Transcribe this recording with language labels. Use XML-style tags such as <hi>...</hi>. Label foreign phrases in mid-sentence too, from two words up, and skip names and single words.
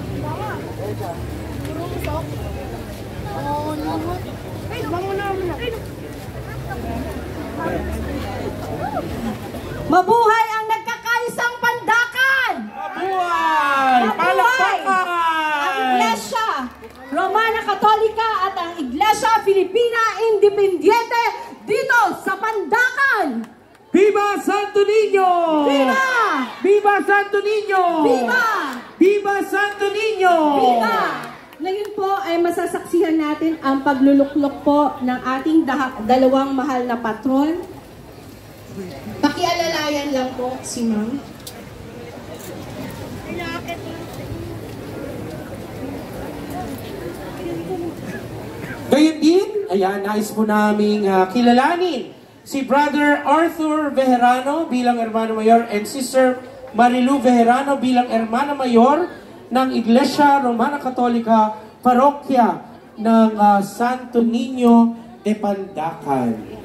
<tl>Mabuhay ang nagkakaisang pandakan! Mabuhay! Palakpakan! Ang Iglesia Romana Katolika at ang Iglesia Filipina Independiente dito sa Pandakan! Viva Santo Niño! Viva! Viva Santo Niño! Viva! Viva Santo Niño! Viva! Ngayon po ay masasaksihan natin ang pagluluklok po ng ating dalawang mahal na patron. Pakialalayan lang po si Ma'am. Gayun din, ayan, nais po naming kilalanin si Brother Arthur Vejerano bilang</tl> <es>Hermano Mayor</es> <tl>and Sister Marilu Vejerano bilang</tl> <es>Hermana Mayor</es> <tl>ng Iglesia Romana Katolika, Parokya ng Santo Niño de Pandacan.</tl>